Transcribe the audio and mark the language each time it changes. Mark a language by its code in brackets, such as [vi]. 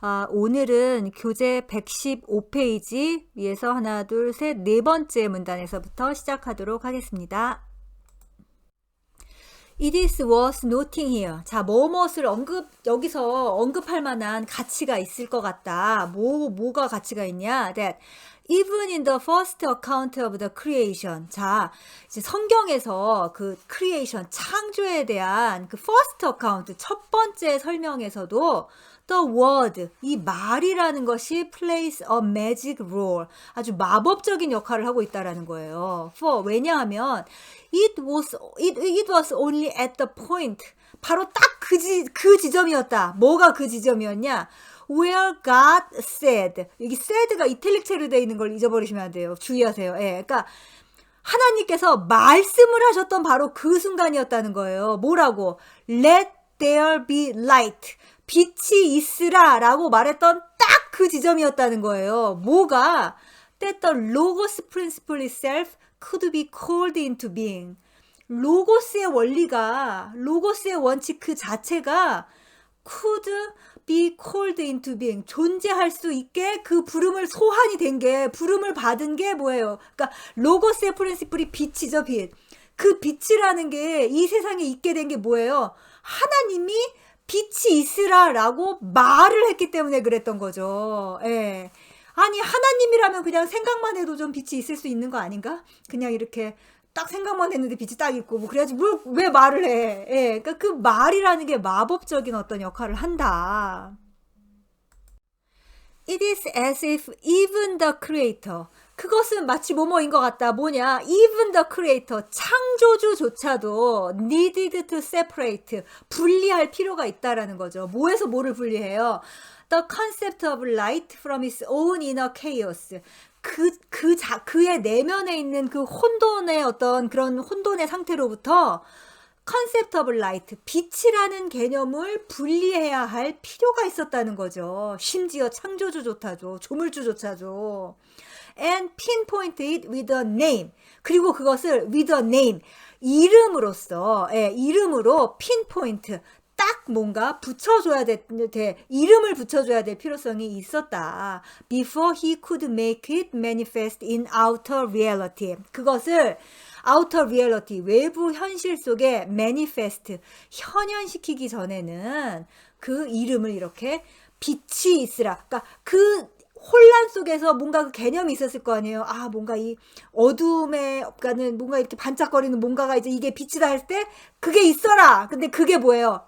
[ko] 오늘은 교재 115페이지 위에서 하나, 둘, 셋, 네 번째 문단에서부터 시작하도록 하겠습니다. [en] It is worth noting here. [ko] 자, 무엇을 여기서 언급할 만한 가치가 있을 것 같다. 뭐가 가치가 있냐? [en] That even in the first account of the creation. [ko] 자, 이제 성경에서 그 creation, 창조에 대한 그 first account, 첫 번째 설명에서도 [en] the word, [ko] 이 말이라는 것이 [en] plays a magic role. [ko] 아주 마법적인 역할을 하고 있다라는 거예요. 왜냐하면 [en] it was only at the point. [ko] 바로 딱 그 지점이었다. 뭐가 그 지점이었냐? [en] Where God said. [ko] 여기 said가 이탈릭체로 되어 있는 걸 잊어버리시면 안 돼요. 주의하세요. 예, 그러니까 하나님께서 말씀을 하셨던 바로 그 순간이었다는 거예요. 뭐라고? [en] Let there be light. [ko] 빛이 있으라 라고 말했던 딱 그 지점이었다는 거예요. 뭐가? [en] That the logos principle itself could be called into being. [ko] 로고스의 원리가, 로고스의 원칙 그 자체가 [en] could be called into being. [ko] 존재할 수 있게 그 부름을 소환이 된 게, 부름을 받은 게 뭐예요? 그러니까 로고스의 프린시플이 빛이죠, 빛. 그 빛이라는 게 이 세상에 있게 된 게 뭐예요? 하나님이 빛이 있으라 라고 말을 했기 때문에 그랬던 거죠. 예. 아니, 하나님이라면 그냥 생각만 해도 좀 빛이 있을 수 있는 거 아닌가? 그냥 이렇게 딱 생각만 했는데 빛이 딱 있고, 뭐, 그래야지, 왜 말을 해? 예. 그러니까 그 말이라는 게 마법적인 어떤 역할을 한다. [en] It is as if even the creator. [ko] 그것은 마치 뭐뭐인 것 같다. 뭐냐? [en] Even the creator. [ko] 창조주조차도 [en] needed to separate. [ko] 분리할 필요가 있다라는 거죠. 뭐에서 뭐를 분리해요? [en] The concept of light from its own inner chaos. [ko] 그의 내면에 있는 그 혼돈의 어떤 그런 혼돈의 상태로부터 [en] 컨셉트 오브 라이트, [ko] 빛이라는 개념을 분리해야 할 필요가 있었다는 거죠. 심지어 창조주조차도, 조물주조차도. [en] And pinpoint it with a name. [ko] 그리고 그것을 [en] with a name, [ko] 이름으로써, 이름으로 pinpoint, 딱 뭔가 붙여줘야 돼, 이름을 붙여줘야 될 필요성이 있었다. [en] Before he could make it manifest in outer reality. [ko] 그것을 outer reality, 외부 현실 속에 manifest, 현현시키기 전에는 그 이름을 이렇게 빛이 있으라. 그러니까 그 혼란 속에서 뭔가 그 개념이 있었을 거 아니에요. 뭔가 이 어둠에, 그러니까는 뭔가 이렇게 반짝거리는 뭔가가 이제 이게 빛이다 할 때 그게 있어라. 근데 그게 뭐예요?